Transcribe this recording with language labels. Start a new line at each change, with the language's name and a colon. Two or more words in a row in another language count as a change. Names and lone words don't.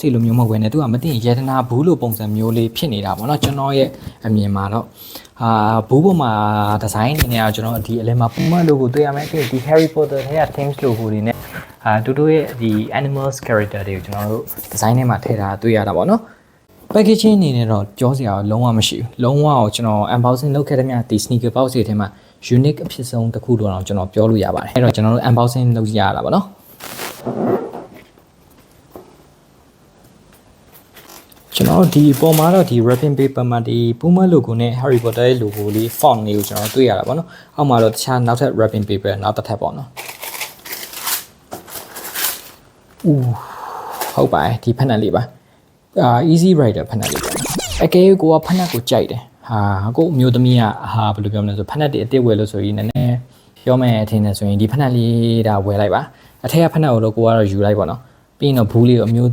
Burmese: တွေလိုမျိုးမဟုတ်ဘဲနဲ့သူကမသိရင်ရတနာဘူးလိုပုံစံမျိုးလေးဖြစ်နေတာပေါ့နော်ကျွန်တော်ရဲ့အမြင်မှာတော့ဘူးပေါ်မှာဒီဇိုင်းအနေနဲ့ကျွန်တော်ဒီအလဲမှာ Puma logo တွေ့ရမယ်ဒီ Harry Potter ထဲက
English: themes logo
Burmese: တွေနဲ့တူတူရဲ့ဒီ
English: animals character
Burmese: တွေကိုကျွန်တော်တို့ဒီဇိုင်းထဲမှာထည့်ထားတွေ့ရတာပေါ့နော် packaging အနေနဲ့တော့ပြောစရာလုံးဝမရှိဘူးလုံးဝကိုကျွန်တော် unboxing လုပ်ခဲ့တဲ့မြတ်ဒီ
English: sneaker box
Burmese: တွေထဲမှာ unique အဖြစ်ဆုံးတစ်ခုတော့ကျွန်တော်ပြောလို့ရပါတယ်အဲ့တော့ကျွန်တော်တို့ unboxing လုပ်ရတာပေါ့နော် ကျွန်တော်ဒီပုံမှာတော့ဒီ
English: wrapping paper
Burmese: မှာဒီ Puma logo နဲ့ Harry Potter ရဲ့ logo လေး font လေးကိုကျွန်တော်တွေ့ရတာပေါ့နော်အောက်မှာတော့တခြားနောက်ထပ်
English: wrapping paper
Burmese: နောက်တစ်ထပ်ပေါ့နော် ဟုတ်ပါတယ်ဒီဖက်နက်လေးပါ
English: easy rider
Burmese: ဖက်နက်လေးပါအကယ်၍ကိုကဖက်နက်ကိုကြိုက်တယ်ကိုအမျိုးသမီးကဘယ်လိုပြောမလဲဆိုဖက်နက်တွေအစ်စ်ဝယ်လို့ဆိုရင်နည်းနည်းပြောမယ်အထင်နဲ့ဆိုရင်ဒီဖက်နက်လေးဒါဝယ်လိုက်ပါအထက်ကဖက်နက်ကိုတော့ကိုကတော့ယူလိုက်ပေါ့နော်ပြီးရင်တော့ဘူးလေးကိုအမျိုး